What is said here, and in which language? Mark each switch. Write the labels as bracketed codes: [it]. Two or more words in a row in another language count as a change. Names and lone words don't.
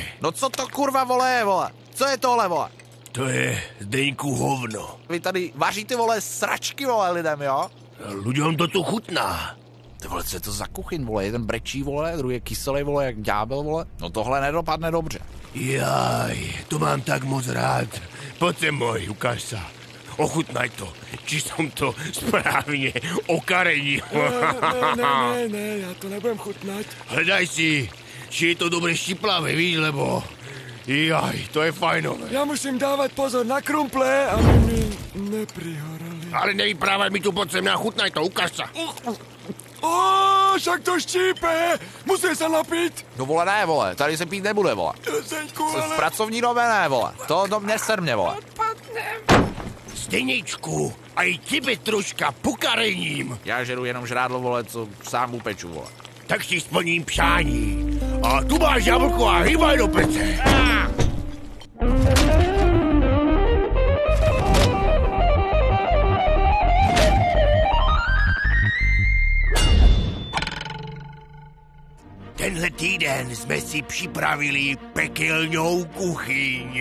[cs] No co to, kurva, vole, je, vole? Co je tohle, vole? To je, Zdeňku, hovno. Vy tady vaříte, vole, sračky, vole, lidem, jo? [sk] Ľuďom to tu chutná. [cs] Ty, vole, co je to za kuchyň, vole? Jeden brečí, vole, druhý je kyselý, vole, jak ďábel, vole. No tohle nedopadne dobře. [sk] Jaj, to mám tak moc rád. Poď sem, môj, ukáž sa. Ochutnaj to, či som to správne okarenil. Ne, ja to nebudem chutnať. Hľadaj si, či je to dobre štiplavé, víš, lebo... Jaj, to je fajnové. Ja musím dávať pozor na krumple, aby mi neprihorali. Ale nevyprávaj mi tu, poď sem, chutnaj to, ukáž sa. Však to štípe! Musím sa napiť! [cs] No, vole, ne, vole, tady se pít nebude, vole. Zdeňku, V pracovní době ne, vole. To do mě sermě, vole. [sk] Zdeněčku, aj tebe troška pokarením. [cs] Já žeru jenom žrádlo, vole, co sám upeču, vole. Tak si splním přání. [sk] A tu máš jablko a hýbaj do pece. [cs] Tenhle týden jsme si připravili pekelnou kuchyň.